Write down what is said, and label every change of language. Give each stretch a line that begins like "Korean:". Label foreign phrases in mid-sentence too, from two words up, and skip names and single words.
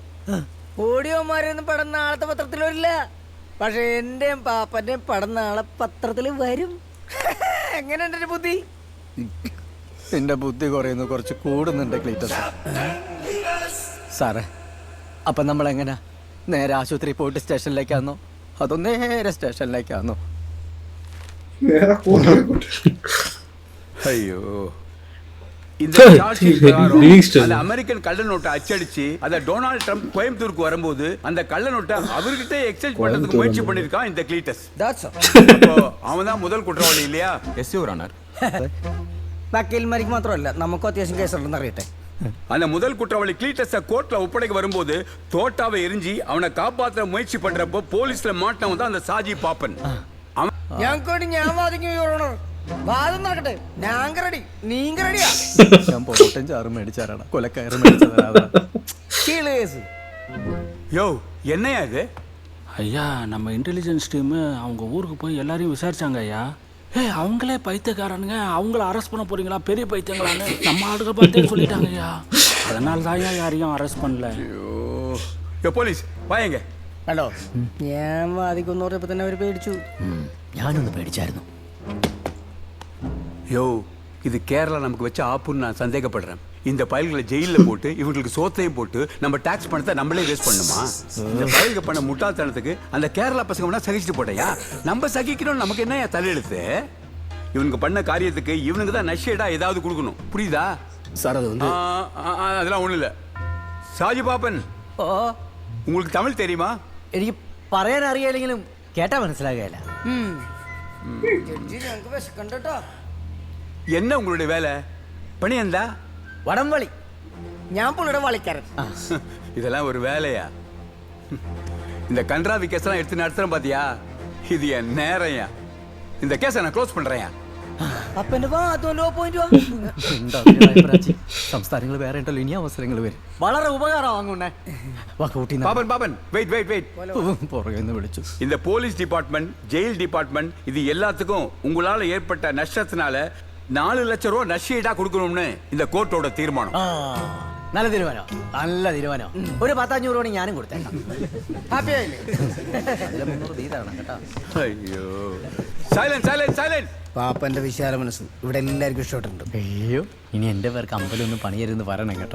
Malayalam: ഓടിയോമാരൊന്നും പടം നാളത്തെ പത്രത്തിൽ വരില്ല. പക്ഷെ എന്റെയും പാപ്പന്റെയും പടം നാളെ പത്രത്തിൽ വരും. എങ്ങനെയുണ്ട് എന്റെ ബുദ്ധി? നിന്റെ ബുദ്ധി കുറയുന്നു, കുറച്ച് കൂടുന്നുണ്ട് ക്ലീറ്റസ് സാറേ. അപ്പം നമ്മളെങ്ങനെ നേരെ ആശുപത്രി പോയിട്ട് സ്റ്റേഷനിലേക്കാന്നോ അതോ നേരെ സ്റ്റേഷനിലേക്കാന്നോ?
Tamil: ஐயோ, இந்த
English: charge sheet
Tamil: பிரகாரம் அந்த அமெரிக்கன் கள்ள நோட்டை அச்சடிச்சு அதை டொனால்ட் ட்ரம்ப் கோயம்புத்தூருக்கு வரும்போது அந்த கள்ள நோட்டை அவர்கிட்ட எக்ஸ்சேஞ்ச் பண்றதுக்கு முயற்சி பண்ணிருக்கான் இந்த கிளீட்டஸ். அவன் தான் முதல் குற்றவாளி இல்லையா?
English: yes your honour.
Malayalam: വക്കീൽമാർക്ക് മാത്രമല്ല, നമുക്കും അത്യാവശ്യം കേസുണ്ടെന്ന് അറിയട്ടെ.
Tamil: அந்த முதல் குற்றவாளி கிளீட்டஸ கோர்ட்ல ஒப்படைக்க வரும்போது தோட்டாவை எரிஞ்சி அவனை காப்பாற்ற முயற்சி பண்றப்போ போலீஸ்ல மாட்டினவன் தான் அந்த சாஜி பாப்பன்.
Malayalam: ഞാൻ വാദിക്കും
English: your honour.
Malayalam: വാദം നടക്കട്ടെ. ഞാൻ റെഡി, നീങ്ക റെഡിയാ? ഞാൻ പൊട്ടൻ ചാറ് മേടിച്ചാരാണ്, കൊലക്കയറ് മേടിച്ചതാ. കേസ്
Tamil: யோ என்னையா இது? ஐயா, நம்ம
English: intelligence team
Tamil: அவங்க ஊருக்கு போய் எல்லாரையும் விசாரிச்சாங்க ஐயா. அவங்களே பைத்தியக்காரனுங்க, அவங்கள அரெஸ்ட் பண்ண போறீங்களா, பெரிய பைத்தியங்களான்னு நம்ம ஆளுக பார்த்தே சொல்லிட்டாங்க ஐயா. அதனால தான் யாரையும் அரெஸ்ட் பண்ணல. யோ போலீஸ் வாங்க.
Malayalam: ഹലോ, ഞാൻ വാദിക്കുമെന്ന് പറഞ്ഞപ്പോൾ തന്നെ അവർ പേടിച്ചു. ഞാനൊന്ന് പേടിച്ചായിരുന്നു.
Tamil: யோ, இது கேரளா நமக்கு வச்ச ஆப்புன்னு நான் சந்தேகப்படுறேன். இந்த பயல்களை ஜெயிலில் போட்டு இவங்களுக்கு சோத்தையும் போட்டு நம்ம டாக்ஸ் பணத்தை நம்மளே வேஸ்ட் பண்ணுமா? இந்த பயல்கள் பண்ண முட்டாள்தனத்துக்கு அந்த கேரளா பசங்க வேணா சகிச்சுட்டு போட்டையா? நம்ம சகிக்கணும், நமக்கு என்ன தலையெழுத்து? இவனுக்கு பண்ண காரியத்துக்கு இவனுக்கு தான் நஷ்டா ஏதாவது கொடுக்கணும், புரியுதா சார்? அது வந்து அதெல்லாம் ஒன்றும் இல்லை. ഷാജി പാപ്പൻ, உங்களுக்கு தமிழ் தெரியுமா?
Malayalam: എനിക്ക് പറയാൻ അറിയാലെങ്കിലും കേട്ടാ മനസ്സിലാകുകയില്ല. ഞങ്ങൾക്ക് വിശക്കണ്ടോ?
Tamil: என்ன உங்களுடைய வேலை? பணி എന്താ?
Malayalam: വടംവളി. ഞാൻ പുള്ളിയുടെ വളിക്കാരൻ.
Tamil: இதெல்லாம் ஒரு வேலையா? இந்த கன்றாவி கேஸெல்லாம் எடுத்து நடத்துறேன் பாத்தியா? இது என் நேரையா. இந்த கேஸை நான் க்ளோஸ் பண்றேன்.
Malayalam: സംസ്ഥാനങ്ങൾ വേറെ ഉണ്ടല്ലോ, ഇനി അവസരങ്ങൾ വരും. വളരെ ഉപകാരമാകുന്നേ. പുറകെ വിളിച്ചു.
Tamil: இந்த
English: police department, jail department,
Tamil: இது எல்லாத்துக்கும் உங்களால ஏற்பட்ட நஷ்டத்தினால 4 லட்சம் ரூபாய் நஷ்டஈடா கொடுக்கணும்னு இந்த கோர்ட்டோட தீர்மானம்.
Malayalam: നല്ല തീരുമാനം, നല്ല തീരുമാനം. ഒരു 10-500 രൂപ ഞാനും കൊടുത്തേക്കാം. ഹാപ്പി ആയില്ലേ?
English: അയ്യോ, silent silent silent.
Malayalam: പാപ്പന്റെ വിശാല മനസ്സ് ഇവിടെ എല്ലാവർക്കും ഇഷ്ടപ്പെട്ടിട്ടുണ്ട്. അയ്യോ, ഇനി എന്റെ പേർക്ക് അമ്പലമൊന്നും പണിയരുന്ന് പറയണം കേട്ടോ.